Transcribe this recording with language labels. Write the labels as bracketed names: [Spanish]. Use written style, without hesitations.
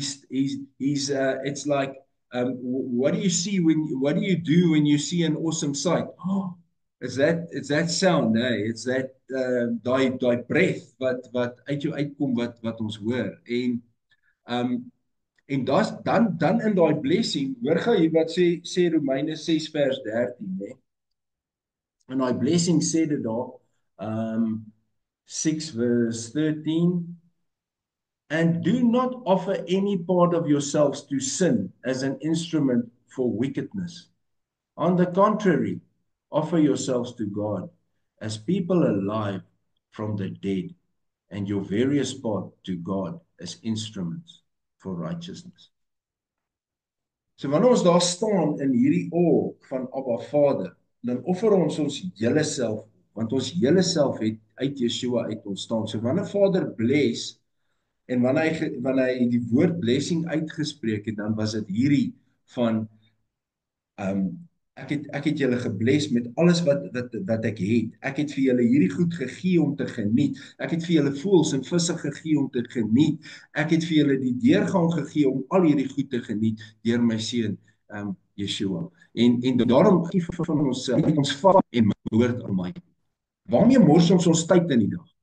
[English] It's like, what do you do when you see an awesome sight? Oh, it's that sound, hey? It's that [Afrikaans] daai breath wat uit jou uitkom wat ons hoor. En dan in daai blessing, hoor gou hier wat sê Romeine 6 vers 13, né? En daai blessing sê dit daar, um 6 verse 13, [English] and do not offer any part of yourselves to sin as an instrument for wickedness. On the contrary, offer yourselves to God as people alive from the dead, and your various part to God as instruments for righteousness. [Afrikaans] So wanneer ons daar staan in hierdie van Abba Vader, dan offer ons ons hele self, want ons hele self het uit Yeshua uit ontstaan. So wanneer Vader bless en wanneer hy die woord blessing uitgespreek het, dan was dit hierdie van Um ek het julle gebless met alles wat ek het. Ek het vir julle hierdie goed gegee om te geniet. Ek het vir julle voëls en visse gegee om te geniet. Ek het vir julle die deurgang gegee om al hierdie goed te geniet deur my seun Yeshua. En daarom gee van ons vas en behoort aan my. Waarmee mors ons tyd in die dag?